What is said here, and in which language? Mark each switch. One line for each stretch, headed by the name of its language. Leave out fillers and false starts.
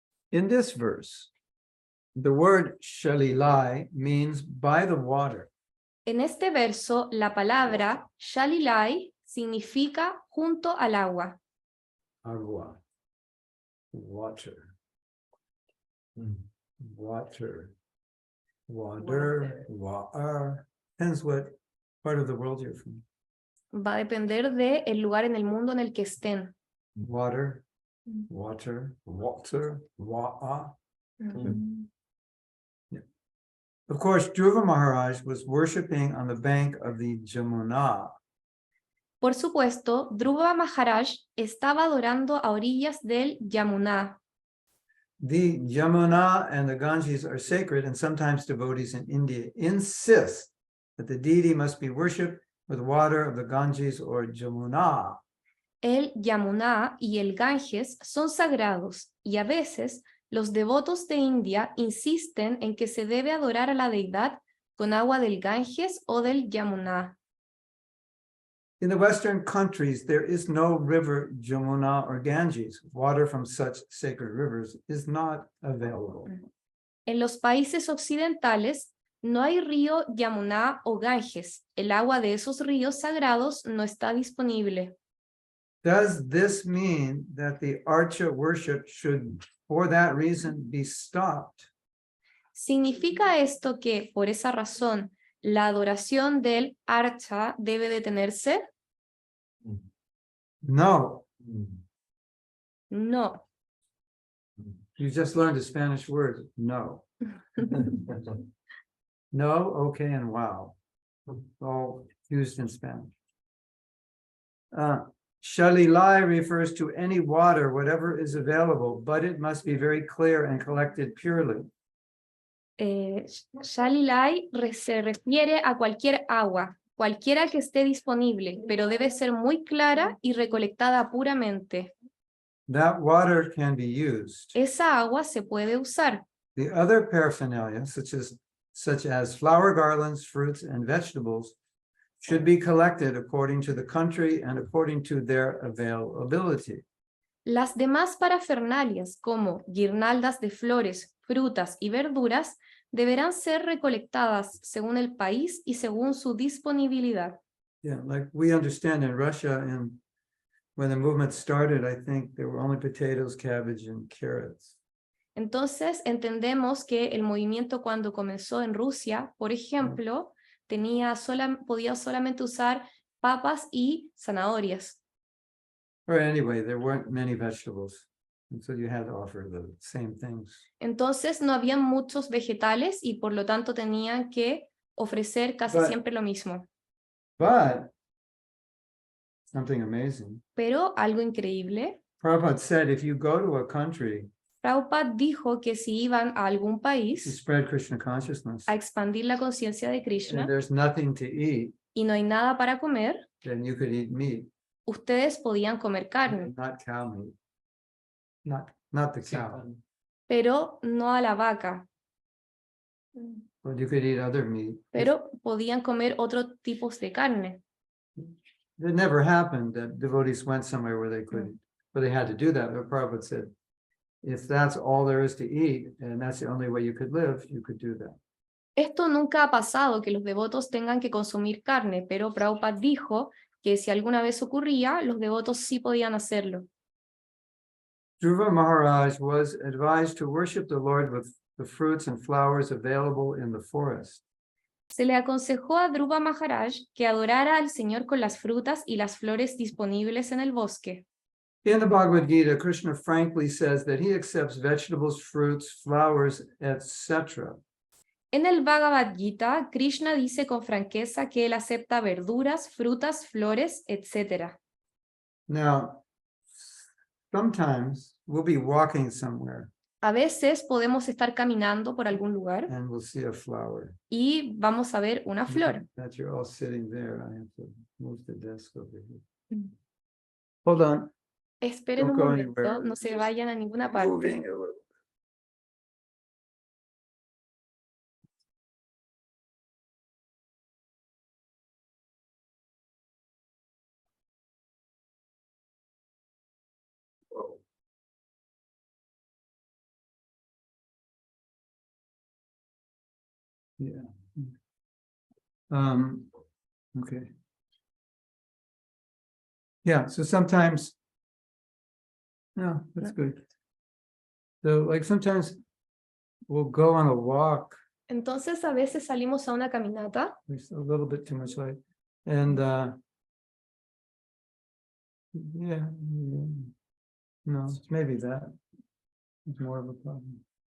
English: In this verse, the word shalilai means by the water.
Spanish: En este verso, la palabra shalilai significa junto al agua. Agua.
English: Water. Water. Water. Water. Depends what part of the world you're from.
Spanish: Va a depender del lugar en el mundo en el que estén.
English: Water. Water. Water. Water. Of course, Dhruva Maharaj was worshiping on the bank of the Jamuna.
Spanish: Por supuesto, Dhruva Maharaj estaba adorando a orillas del Yamuna.
English: The Jamuna and the Ganges are sacred, and sometimes devotees in India insist that the deity must be worshipped with water of the Ganges or Jamuna.
Spanish: El Yamuna y el Ganges son sagrados y a veces los devotos de India insisten en que se debe adorar a la deidad con agua del Ganges o del Yamuna.
English: In the Western countries, there is no river Jamuna or Ganges. Water from such sacred rivers is not available.
Spanish: En los países occidentales no hay río Yamuna o Ganges. El agua de esos ríos sagrados no está disponible.
English: Does this mean that the Archa worship should, for that reason, be stopped?
Spanish: ¿Significa esto que, por esa razón, la adoración del Archa debe detenerse?
English: No.
Spanish: No.
English: You just learned a Spanish word. No. No, okay, and wow. All used in Spanish. Shalilai refers to any water, whatever is available, but it must be very clear and collected purely.
Spanish: Shalilai se refiere a cualquier agua, cualquiera que esté disponible, pero debe ser muy clara y recolectada puramente.
English: That water can be used.
Spanish: Esa agua se puede usar.
English: The other paraphernalia, such as flower garlands, fruits, and vegetables, should be collected according to the country and according to their availability.
Spanish: Las demás parafernalias, como guirnaldas de flores, frutas y verduras, deberán ser recolectadas según el país y según su disponibilidad.
English: Yeah, like we understand in Russia, and when the movement started, I think there were only potatoes, cabbage, and carrots.
Spanish: Entonces, entendemos que el movimiento cuando comenzó en Rusia, por ejemplo, podía solamente usar papas y zanahorias.
English: Or anyway, there weren't many vegetables, and so you had to offer the same things.
Spanish: Entonces, no había muchos vegetales y por lo tanto tenían que ofrecer casi siempre lo mismo.
English: But something amazing.
Spanish: Pero algo increíble,
English: Prabhupada said, if you go to a country
Spanish: Prabhupada dijo que si iban a algún
English: to
Spanish: país
English: spread Krishna consciousness,
Spanish: a expandir la conciencia de
English: and
Spanish: Krishna
English: there's nothing to eat,
Spanish: y no hay nada para comer,
English: then you could eat meat,
Spanish: ustedes podían comer carne,
English: not cow meat. Not the cow,
Spanish: pero no a la vaca,
English: but you could eat other meat.
Spanish: pero podían comer otros tipos de carne.
English: It never happened that devotees went somewhere where they couldn't, where they had to do that. But Prabhupada said, if that's all there is to eat, and that's the only way you could live, you could do that.
Spanish: Esto nunca ha pasado, que los devotos tengan que consumir carne, pero Prabhupada dijo que si alguna vez ocurría, los devotos sí podían hacerlo.
English: Dhruva Maharaj was advised to worship the Lord with the fruits and flowers available in the forest.
Spanish: Se le aconsejó a Dhruva Maharaj que adorara al Señor con las frutas y las flores disponibles en el bosque.
English: In the Bhagavad Gita, Krishna frankly says that he accepts vegetables, fruits, flowers, etc.
Spanish: En el Bhagavad Gita, Krishna dice con franqueza que él acepta verduras, frutas, flores, etc.
English: Now, sometimes we'll be walking somewhere
Spanish: A veces podemos estar caminando por algún lugar
English: and we'll see a flower.
Spanish: y vamos a ver una flor.
English: That you're all sitting there. I have to move the desk over here. Mm. Hold on.
Spanish: Esperen
English: Don't go
Spanish: momento,
English: anywhere.
Spanish: no se vayan a ninguna parte.
English: Moving a little. Whoa. Yeah. Okay. Yeah, so sometimes, no, that's good. So like sometimes we'll go on a walk,
Spanish: Entonces a veces salimos a una caminata
English: there's a little bit too much light. And yeah, no, maybe that is more of a problem.